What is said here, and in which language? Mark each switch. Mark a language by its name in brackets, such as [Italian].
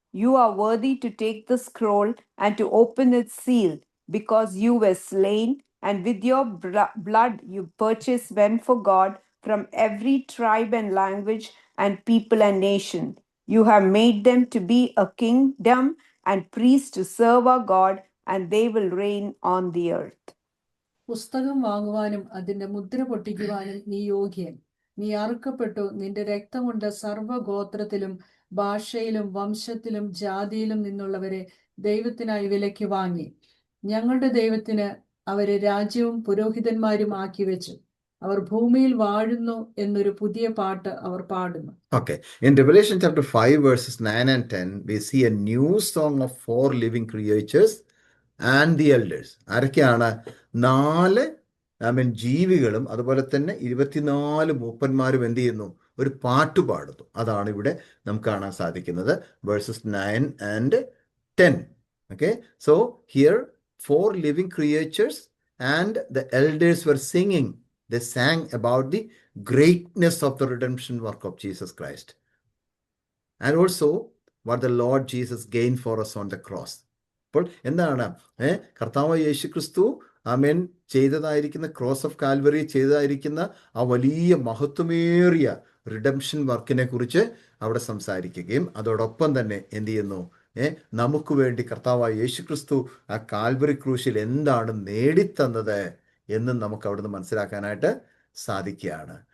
[English] You are worthy to take the scroll and to open its seal, because you were slain, and with your blood you purchased men for God from every tribe and language and people and nation. You have made them to be a kingdom and priests to serve our God, and they will reign on the earth. [Malayalam] പുസ്തകം വാങ്ങുവാനും അതിന്റെ മുദ്ര പൊട്ടിക്കുവാനും നീ യോഗ്യൻ. നീ അറുക്കപ്പെട്ടു, നിന്റെ രക്തം കൊണ്ട് സർവ്വഗോത്രത്തിലും ഭാഷയിലും വംശത്തിലും ജാതിയിലും നിന്നുള്ളവരെ ദൈവത്തിനായി വിലയ്ക്ക് വാങ്ങി. ഞങ്ങളുടെ ദൈവത്തിന് അവരെ രാജ്യവും പുരോഹിതന്മാരും ആക്കി വെച്ചു. അവർ ഭൂമിയിൽ വാഴുന്നു എന്നൊരു പുതിയ പാട്ട് അവർ പാടുന്നു. [English] Okay, in Revelation chapter 5 verses 9 and 10 we see a new song of 4 living creatures and the elders. [Malayalam] ആരൊക്കെയാണ്? 4 ജീവികളും അതുപോലെ തന്നെ 24 മൂപ്പന്മാരും എന്ത് ചെയ്യുന്നു? ഒരു പാട്ട് പാടുന്നു. അതാണ് ഇവിടെ നമുക്ക് കാണാൻ സാധിക്കുന്നത്. [English] Verses 9 and 10. Okay, so here 4 living creatures and the elders were singing. They sang about the greatness of the redemption work of Jesus Christ, and also what the Lord Jesus gained for us on the cross. [Malayalam] അപ്പോൾ എന്താണ് കർത്താവ് യേശു ക്രിസ്തു ചെയ്തതായിരിക്കുന്ന cross of Calvary ചെയ്തതായിരിക്കുന്ന ആ വലിയ മഹത്വമേറിയ redemption വർക്കിനെ കുറിച്ച് അവിടെ സംസാരിക്കുകയും അതോടൊപ്പം തന്നെ എന്ത് ചെയ്യുന്നു? നമുക്ക് വേണ്ടി കർത്താവായ യേശു ക്രിസ്തു ആ കാൽവറി ക്രൂശിൽ എന്താണ് നേടിത്തന്നത് എന്നും നമുക്ക് അവിടുന്ന് മനസ്സിലാക്കാനായിട്ട് സാധിക്കുകയാണ്.